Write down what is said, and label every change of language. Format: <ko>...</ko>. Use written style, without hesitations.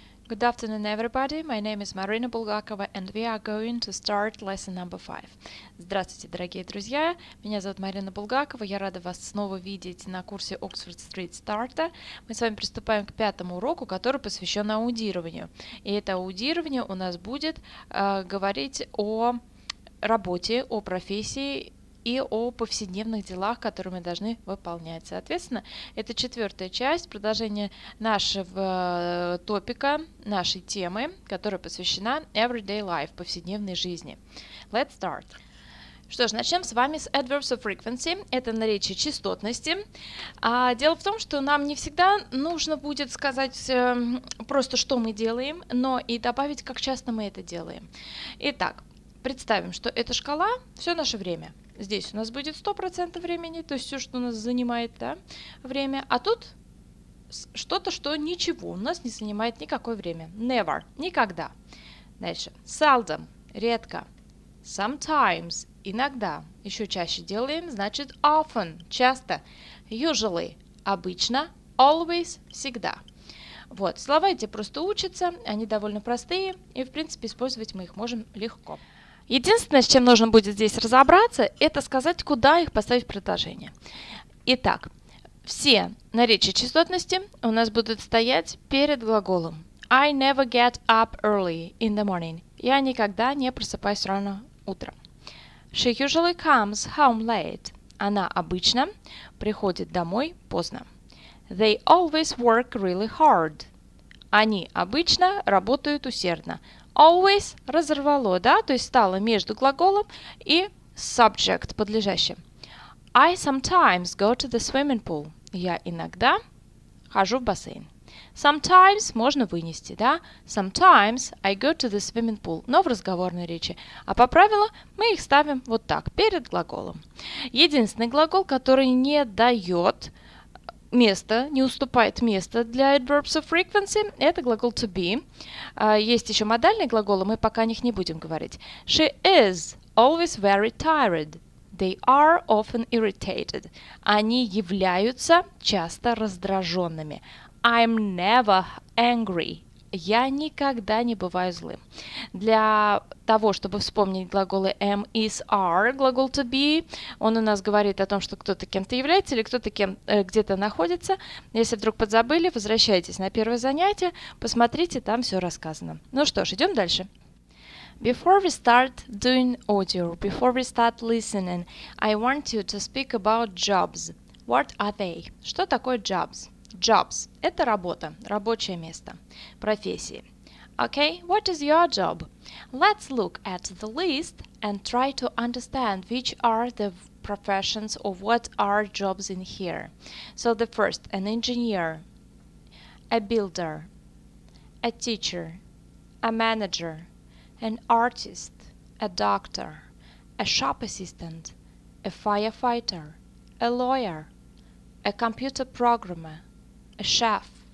<en>Good afternoon, everybody. My name is Marina Bulgakova, and we are going to start lesson number 5.</en> <ru>Здравствуйте, дорогие друзья. Меня зовут Марина Булгакова. Я рада вас снова видеть на курсе Oxford Street Starter. Мы с вами приступаем к 5-му уроку, который посвящен аудированию. И это аудирование у нас будет говорить о работе, о профессии и о повседневных делах, которые мы должны выполнять. Соответственно, это 4-я часть, продолжение нашего топика, нашей темы, которая посвящена everyday life, повседневной жизни.</ru> <en>Let's start.</en> <ru>Что ж, начнем с вами с adverbs of frequency. Это наречие частотности. Дело в том, что нам не всегда нужно будет сказать просто, что мы делаем, но и добавить, как часто мы это делаем. Итак, представим, что это шкала все наше время. Здесь у нас будет 100% времени, то есть все, что у нас занимает время. А тут что-то, что ничего у нас не занимает никакое время. Never, никогда. Дальше. Seldom, редко. Sometimes, иногда. Еще чаще делаем, значит often, часто. Usually, обычно. Always, всегда. Вот, слова эти просто учатся, они довольно простые, и, в принципе, использовать мы их можем легко. Единственное, с чем нужно будет здесь разобраться, это сказать, куда их поставить в предложение. Итак, все наречия частотности у нас будут стоять перед глаголом.</ru> <en>I never get up early in the morning.</en> <ru>Я никогда не просыпаюсь рано утром.</ru> <en>She usually comes home late.</en> <ru>Она обычно приходит домой поздно.</ru> <en>They always work really hard.</en> <ru>Они обычно работают усердно. Always разорвало, да, то есть стало между глаголом и subject, подлежащим.</ru> <en>I sometimes go to the swimming pool.</en> <ru>Я иногда хожу в бассейн. Sometimes можно вынести, да.</ru> <en>Sometimes I go to the swimming pool,</en> <ru>но в разговорной речи. А по правилу мы их ставим вот так, перед глаголом. Единственный глагол, который не дает место, не уступает место для adverbs of frequency, это глагол to be. Есть еще модальные глаголы, мы пока о них не будем говорить.</ru> <en>She is always very tired. They are often irritated.</en> <ru>Они являются часто раздраженными.</ru> <en>I'm never angry.</en> <ru>Я никогда не бываю злым. Для того, чтобы вспомнить глаголы am, is, are, глагол to be, он у нас говорит о том, что кто-то кем-то является или кто-то где-то находится. Если вдруг подзабыли, возвращайтесь на первое занятие, посмотрите, там все рассказано. Ну что ж, идем дальше.</ru> <en>Before we start doing audio, before we start listening, I want you to speak about jobs. What are they?</en> <ru>Что такое jobs? Jobs – это работа, рабочее место, профессии.</ru> <en>Okay, what is your job? Let's look at the list and try to understand which are the professions or what are jobs in here. So the first, an engineer, a builder, a teacher, a manager, an artist, a doctor, a shop assistant, a firefighter, a lawyer, a computer programmer, a chef,</en>